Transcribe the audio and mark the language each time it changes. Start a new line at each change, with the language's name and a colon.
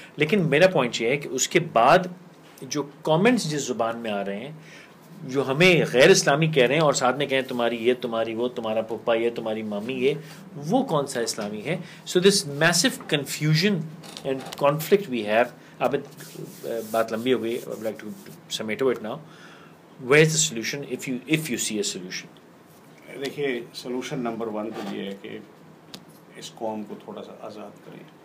Urdu: لیکن میرا پوائنٹ یہ ہے کہ اس کے بعد جو کامنٹس جس زبان میں آ رہے ہیں, جو ہمیں غیر اسلامی کہہ رہے ہیں اور ساتھ میں کہیں تمہاری یہ, تمہاری وہ, تمہارا پپا یہ, تمہاری مامی یہ, وہ کون سا اسلامی ہے؟
English: So this mess of confusion and conflict we have.
Urdu: اب بات لمبی ہو گئی,
English: I would like to summate it now. Where is the solution if you see a solution?
Urdu: دیکھیے سولوشن نمبر 1 تو یہ ہے کہ اس قوم کو تھوڑا سا آزاد کریں.